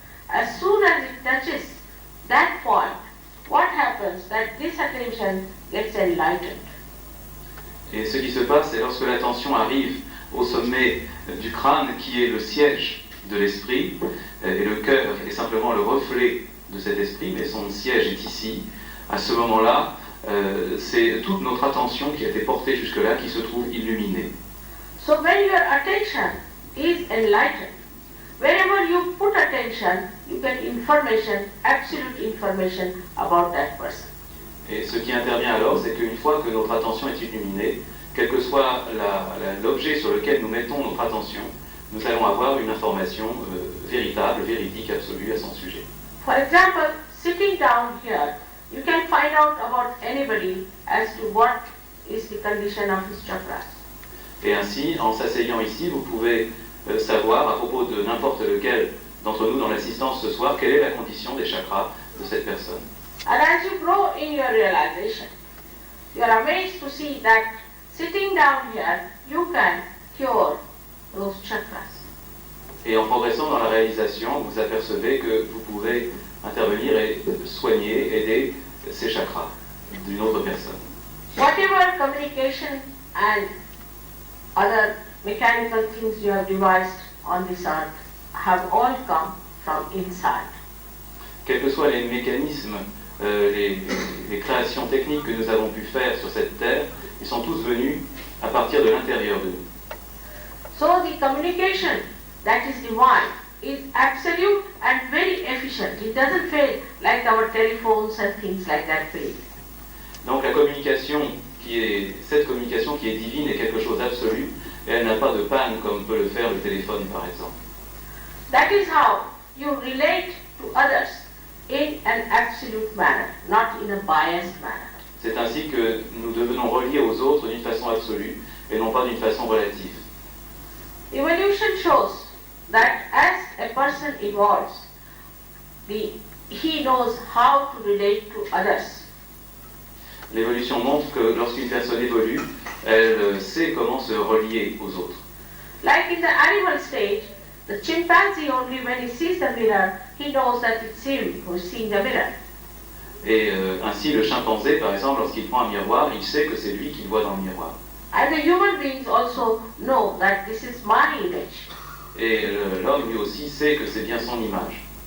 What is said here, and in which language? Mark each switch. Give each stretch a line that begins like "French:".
English: As soon as it touches that point, what happens? That this attention gets enlightened.
French: Et ce qui se passe, c'est lorsque l'attention arrive au sommet du crâne, qui est le siège de l'esprit, et le cœur est simplement le reflet de cet esprit, mais son siège est ici. À ce moment-là, c'est toute notre attention qui a été portée jusque-là qui se trouve illuminée.
English: So when your attention is enlightened, wherever you put attention, you get information, absolute information about that person.
French: Et ce qui intervient alors, c'est qu'une fois que notre attention est illuminée, quel que soit l'objet sur lequel nous mettons notre attention, nous allons avoir une information véritable, véridique, absolue à son sujet.
English: For example, sitting down here, you can find out about anybody as to what is the condition of his chakras.
French: Et ainsi, en s'asseyant ici, vous pouvez savoir, à propos de n'importe lequel d'entre nous dans l'assistance ce soir, quelle est la condition des chakras de cette personne.
English: And as you grow in your realization, you are amazed to see that sitting down here, you can cure those chakras.
French: Et en progressant dans la réalisation, vous apercevez que vous pouvez intervenir et soigner, aider ces chakras d'une autre personne.
English: Whatever communication and other mechanical things you have devised on this earth have all come from inside.
French: Quels que soient les mécanismes, les créations techniques que nous avons pu faire sur cette terre, ils sont tous venus à partir de l'intérieur de nous.
English: So the communication that is divine is absolute and very efficient. It doesn't fail like our telephones and things like that fail.
French: Donc la communication cette communication qui est divine est quelque chose d'absolu, et elle n'a pas de panne comme peut le faire le téléphone par exemple.
English: That is how you relate to others in an absolute manner, not in a biased manner.
French: C'est ainsi que nous devenons reliés aux autres d'une façon absolue et non pas d'une façon relative.
English: Evolution shows that as a person evolves, he knows how to relate to others.
French: L'évolution montre que lorsqu'une personne évolue, elle sait comment se relier aux autres.
English: Like in the animal stage, the chimpanzee only when he sees the mirror, he knows that it's him who's seeing the mirror.
French: Et ainsi, le chimpanzé, par exemple, lorsqu'il prend un miroir, il sait que c'est lui qu'il voit dans le miroir.
English: And the human beings also know that this is my image.
French: Et l'homme, lui aussi, sait que c'est bien son image.